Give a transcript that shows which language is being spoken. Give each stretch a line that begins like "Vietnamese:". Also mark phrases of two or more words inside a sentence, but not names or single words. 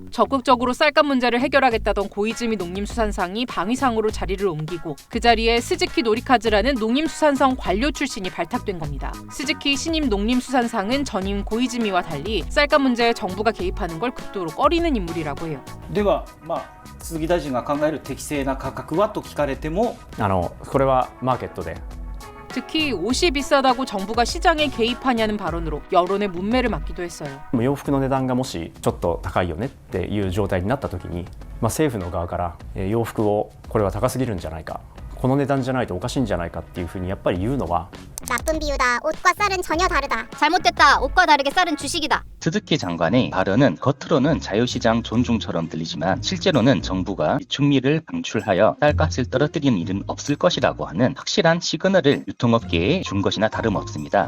Korean: 적극적으로 쌀값 문제를 해결하겠다던 고이즈미 농림수산상이 방위상으로 자리를 옮기고 그 자리에 스즈키 노리카즈라는 농림수산성 관료 출신이 발탁된 겁니다. 스즈키 신임 농림수산상은 전임 고이즈미와 달리 쌀값 문제에 정부가 개입하는 걸 극도로 꺼리는 인물이라고 해요.
Japanese: では鈴木大臣が考える適正な価格はと聞かれてもこれはマーケットで
Korean: 특히 옷이 비싸다고 정부가 시장에 개입하냐는 발언으로 여론의 문매를 맞기도 했어요.
Japanese: 洋服の値段がもしちょっと高いよねっていう状態になった時に、政府の側から洋服をこれは高すぎるんじゃないか、この値段じゃないとおかしいんじゃないかっていうふうにやっぱり言うのは
Korean: 나쁜 비유다. 옷과 쌀은 전혀 다르다. 잘못됐다. 옷과 다르게 쌀은 주식이다. 스즈키 장관의 발언은 겉으로는 자유시장 존중처럼 들리지만 실제로는 정부가 비축미를 방출하여 쌀값을 떨어뜨리는 일은 없을 것이라고 하는 확실한 시그널을 유통업계에 준 것이나 다름없습니다.